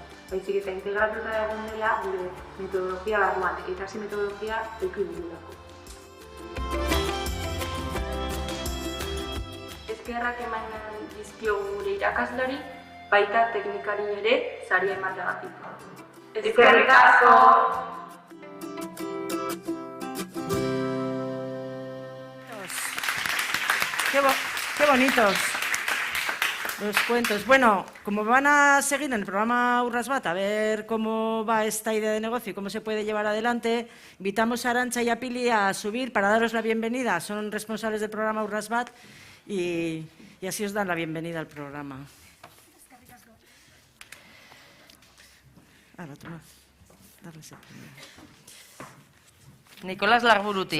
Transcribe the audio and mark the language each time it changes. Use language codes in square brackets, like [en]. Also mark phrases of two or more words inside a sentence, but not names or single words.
[eu] Baizik eta integratuta egon dela gure metodologia barruan, ikasi metodologia eduki dugulako. Eskerrak eman dizkiogu gure irakaslari, baita teknikari ere saria emateagatik. Eskerrik asko! [es] Qué bonitos los cuentos. Bueno, como van a seguir en el programa Urrasbat a ver cómo va esta idea de negocio y cómo se puede llevar adelante, invitamos a Arantxa y a Pili a subir para daros la bienvenida. Son responsables del programa Urrasbat y así os dan la bienvenida al programa. Ahora, toma. Darles el primero. [eu] Nikolas Larburutik.